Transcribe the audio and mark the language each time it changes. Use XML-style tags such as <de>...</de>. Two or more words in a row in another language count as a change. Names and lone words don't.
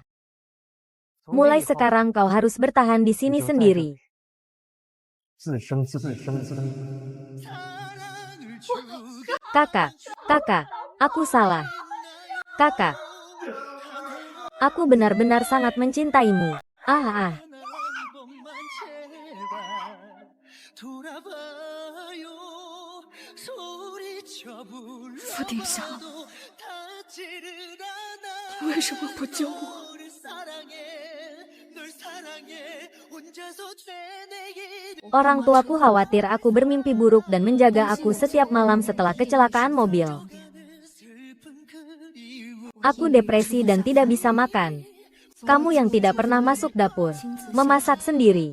<id>Mulai sekarang kau harus bertahan di sini sendiri. Kakak, aku salah. Kakak, aku benar-benar sangat mencintaimu. Ah.</id> <zh>傅鼎翔，为什么不救我？</zh> <id>Orang tuaku khawatir aku bermimpi buruk dan menjaga aku setiap malam setelah kecelakaan mobil. Aku depresi dan tidak bisa makan. Kamu yang tidak pernah masuk dapur, memasak sendiri.</id>